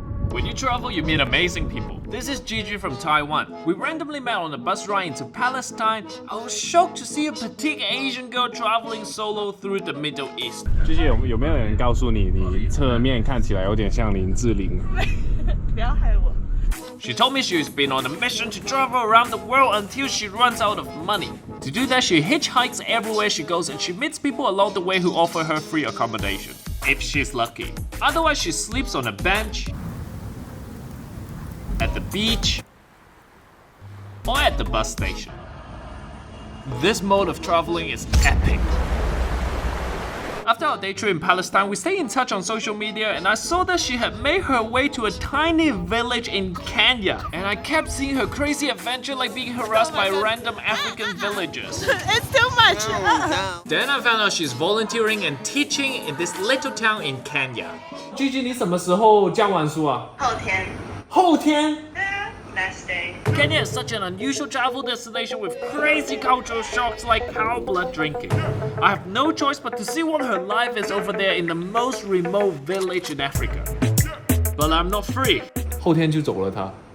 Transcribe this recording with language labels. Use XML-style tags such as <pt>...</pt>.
<en>When you travel, you meet amazing people. This is Gigi from Taiwan. We randomly met on a bus ride into Palestine. I was shocked to see a petite Asian girl traveling solo through the Middle East.</en> <zh>Gigi 有没有人告诉你，你侧面看起来有点像林志玲？不要害我。</zh> <en>She told me she's been on a mission to travel around the world until she runs out of money. To do that, she hitchhikes everywhere she goes and she meets people along the way who offer her free accommodation, if she's lucky. Otherwise, she sleeps on a bench, at the beach, or at the bus station. This mode of traveling is epic. After our day trip in Palestine, we stayed in touch on social media and I saw that she had made her way to a tiny village in Kenya. And I kept seeing her crazy adventure like being harassed by random African villagers. It's too much. Then I found out she's volunteering and teaching in this little town in Kenya.</en> <zh>Gigi, 你什么时候教完书啊？后天。后天？</zh> <en>Last day. Kenya is such an unusual travel destination with crazy cultural shocks like cow blood drinking. I have no choice but to see what her life is over there in the most remote village in Africa. But I'm not free.</en> <zh>后天就走了他。</zh>